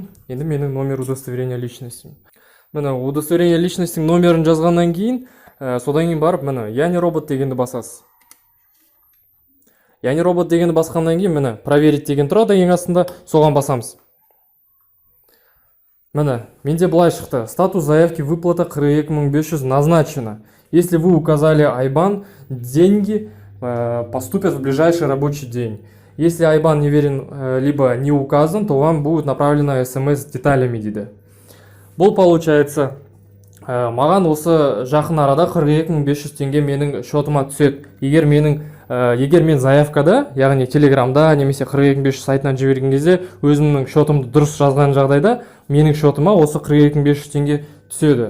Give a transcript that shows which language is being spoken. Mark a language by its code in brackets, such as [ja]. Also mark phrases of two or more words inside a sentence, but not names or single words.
[kk] Енді менің [ru] номер удостоверения личности. [kk] Міне [ru] удостоверение личностьтің [kk] номерін жазғаннан кейін, содан кейін барып міне [ru] я не робот [kk] дегенді басасыз. [ru] Я не робот [kk] дегенді басқаннан кейін міне проверить деген тұрады ең астында, соған басамыз. Міне менде былай шықты. [ru] Статус заявки выплата 42500 назначено. Если вы указали айбан, деньги поступят в ближайший рабочий день. Если айбан неверен либо не указан, то вам будет направлена смс с деталями дейді. [kk] Бұл получается маған осы жақын арада 42.500 теңге менің шотыма түседі. Егер мен заявкада, яғни Телеграмда немесе 42.500 сайтынан жіберген кезде өзімнің шотымды дұрыс жазған жағдайда менің шотыма осы 42.500 теңге түседі.